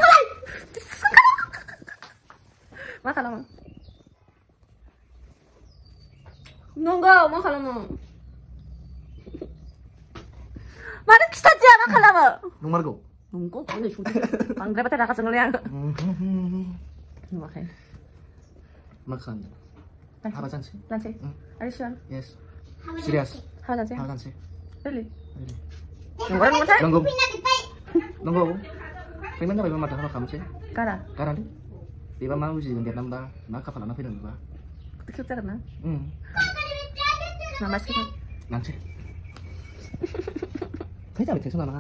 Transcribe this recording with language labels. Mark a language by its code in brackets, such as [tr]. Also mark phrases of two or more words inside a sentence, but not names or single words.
[brx] मा खालामो नंगौ मा खालामो मानो खिथादिया मा खालामो नंमारगौ नंगौ नै सुदि बांद्रायबाथाय रागा जोंनोलै आं नुवाखै मा खालामनो हाबा जानोसै [en] Are you sure? Yes serious [brx] हाबा जानोसै हाबा जानोसै really नंगौ नङाथाय नंगौ पेमेन्ट जाबायबा माथो हाबा खालामसै गारालै बेबा मा उजिगोन देरनांबा मा खाफा लाना फैदों बेबा खेब जागोन ना माबा सिगोन लानोसै फै जाबाय टेनसन लानाङा